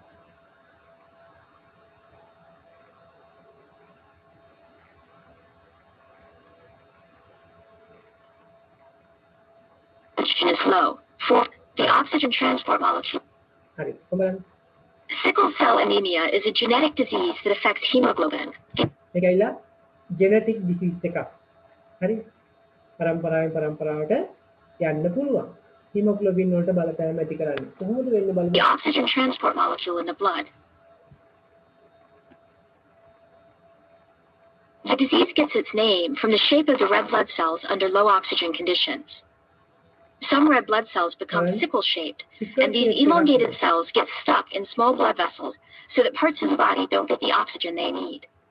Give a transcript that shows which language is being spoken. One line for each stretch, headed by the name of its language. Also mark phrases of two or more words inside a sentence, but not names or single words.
English: Is low. For the oxygen transport molecule.
Sinhala: හරි. කොහොමද?
English: Sickle cell anemia is a genetic disease that affects hemoglobin.
Sinhala: මේක ඇයිලා
English: genetic disease
Sinhala: එකක්. හරි. පරම්පරාවට යන්න පුළුවන්. hemoglobin වලට බලපෑම ඇති කරන්නේ. කොහොමද වෙන්නේ බලමු.
English: The oxygen transport molecule in the blood. The disease gets its name from the shape of the red blood cells under low oxygen conditions. Some red blood cells become sickle-shaped, and these elongated cells get stuck in small blood vessels so that parts of the body don't get the oxygen they need.